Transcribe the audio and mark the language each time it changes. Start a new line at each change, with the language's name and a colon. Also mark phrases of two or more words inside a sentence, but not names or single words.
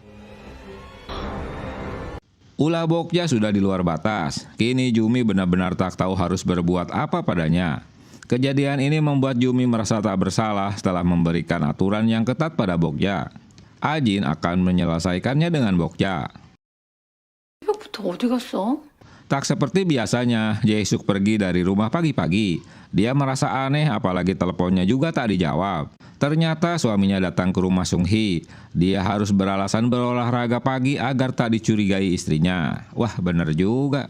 Indonesian: Ulah Bokja sudah di luar batas. Kini Jumi benar-benar tak tahu harus berbuat apa padanya. Kejadian ini membuat Jumi merasa tak bersalah setelah memberikan aturan yang ketat pada Bokja. Ajin akan menyelesaikannya dengan Bokja.
Korean: 새벽부터 어디 갔어?
Indonesian: Tak seperti biasanya, Jae-suk pergi dari rumah pagi-pagi. Dia merasa aneh apalagi teleponnya juga tak dijawab. Ternyata suaminya datang ke rumah Sung Hye. Dia harus beralasan berolahraga pagi agar tak dicurigai istrinya. Wah, bener juga.